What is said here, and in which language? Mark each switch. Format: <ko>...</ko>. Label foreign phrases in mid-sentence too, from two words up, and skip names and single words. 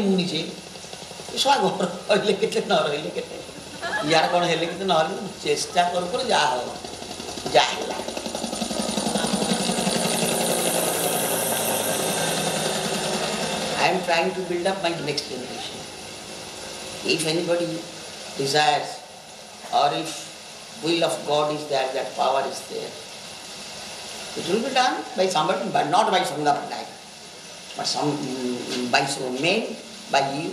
<or>ମୁଁ ନିଜେ ଶଳା ଘର ରହିଲେ କେତେ ନ ରହିଲେ କେତେ ୟାର କ'ଣ ହେଲେ କେତେ ନହେଲେ ଚେଷ୍ଟା କରୁ କରୁ ଯାହା ହବ ଯାହା ହେଲା</or> <en>I am trying to build up my next generation. If anybody desires or if will of God is there, that power is there. It will be done by somebody, but not by Surya Patnaik, but by some men, by you.</en>